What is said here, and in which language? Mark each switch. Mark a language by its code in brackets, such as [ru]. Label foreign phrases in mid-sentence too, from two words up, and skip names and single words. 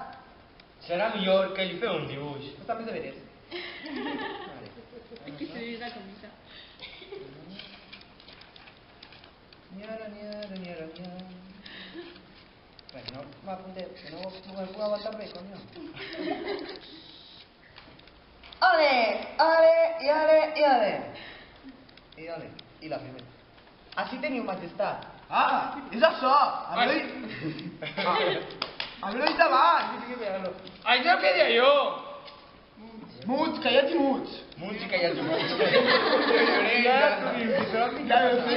[ca] Serà millor que li feu un dibuix. està més de veres. [es] Aquí se ve la camisa. Nyara, nyara, nyara, nyara. [ca] Bueno, no m'apunteu, que no me puc aguantar bé, coño. Ale, ale, i ale, i ale. I ale, i la primera. Així teniu, Majestat. Ah, és això. Haver-ho dit abans. Això què deia jo? Muts, callats i muts. Música i els dibuix. Ja ho sé.